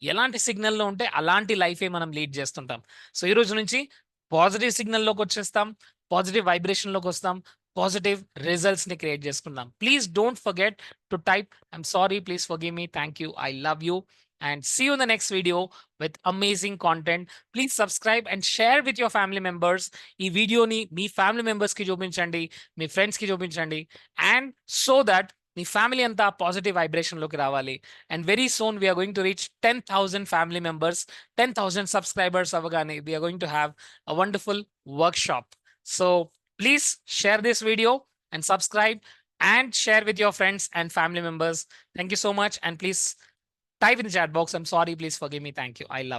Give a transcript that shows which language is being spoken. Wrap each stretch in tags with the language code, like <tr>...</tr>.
<te>ఎలాంటి సిగ్నల్‌లో ఉంటే అలాంటి లైఫే మనం లీడ్ చేస్తుంటాం. సో ఈరోజు నుంచి పాజిటివ్ సిగ్నల్‌లోకి వచ్చేస్తాం. పాజిటివ్ వైబ్రేషన్‌లోకి వస్తాం. పాజిటివ్ రిజల్ట్స్‌ని క్రియేట్ చేసుకుందాం.</te> <en>Please don't forget to type I'm sorry, please forgive me, thank you, I love you, and see you in the next video with amazing content. Please subscribe and share with your family members.</en> <te>ఈ వీడియోని మీ family మెంబర్స్‌కి చూపించండి, మీ ఫ్రెండ్స్‌కి చూపించండి.</te> <en>and so that</en> <te>మీ family అంతా positive వైబ్రేషన్‌లోకి రావాలి.</te> <en>And very soon we are going to reach 10,000 family members. 10,000 subscribers</en> <te>అవ్వగానే</te> <en>We are going to have a wonderful workshop. So please share this video and subscribe and share with your friends and family members. Thank you so much, and please type in the chat box, I'm sorry, please forgive me, thank you, I love you.</en>